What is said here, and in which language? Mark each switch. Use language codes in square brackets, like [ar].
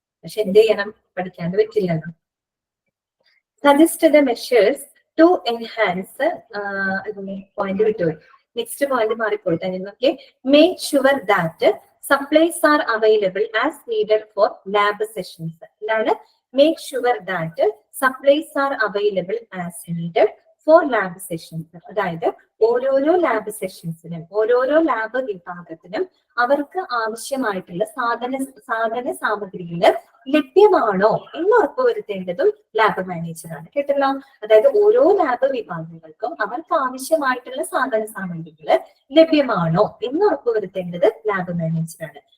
[ml] പക്ഷെ എന്ത് ചെയ്യണം, പഠിക്കാണ്ട് പറ്റില്ലല്ലോ. [en] Suggest the measures to enhance. [ml] Point വിട്ടുപോയി, നെക്സ്റ്റ് പോയിന്റ് മാറിപ്പോയി തന്നെ. നോക്കിയേ, [en] Make sure that supplies are available as needed for lab sessions. [ml] എന്താണ്, [en] make sure that supplies are available as needed for lab sessions. [ml] അതായത് ഓരോരോ ലാബ് സെഷൻസിനും ഓരോരോ lab വിഭാഗത്തിനും അവർക്ക് ആവശ്യമായിട്ടുള്ള സാധന സാമഗ്രികള് ലഭ്യമാണോ എന്ന് ഉറപ്പുവരുത്തേണ്ടതും ലാബ് മാനേജറാണ്. കേട്ടല്ലോ? അതായത് ഓരോ ലാബ് വിഭാഗങ്ങൾക്കും അവർക്ക് ആവശ്യമായിട്ടുള്ള സാധന സാമഗ്രികള് ലഭ്യമാണോ എന്ന് ഉറപ്പുവരുത്തേണ്ടത് ലാബ് മാനേജറാണ്.